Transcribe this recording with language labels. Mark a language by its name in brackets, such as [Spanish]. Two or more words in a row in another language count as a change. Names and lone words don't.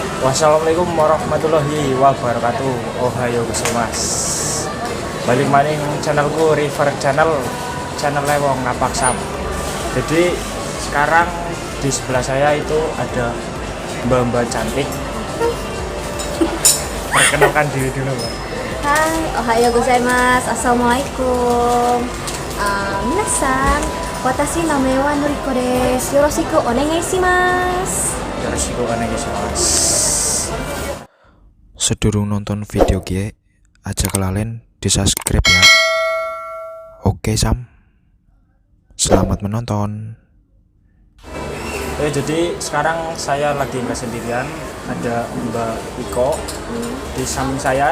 [Arabic] والسلام عليكم ورحمة الله وبركاته. [Japanese] おはようございます. [Javanese] Balik maning channelku River channelnya wong ngapaksam. [Indonesian] Jadi sekarang di sebelah saya itu ada mbak-mbak cantik. Perkenalkan diri dulu, Mbak. [Japanese] Hai, おはようございます. Assalamualaikum. みなさん、わたし なめ は Noriko です. よろしくお願いします. よろしくお願いします. [Javanese] Sedurung nonton video gie, aja kelalen di subscribe ya. [Indonesian] Oke Sam, selamat menonton. Jadi sekarang saya lagi nggak sendirian, ada Mbak Iko di samping saya.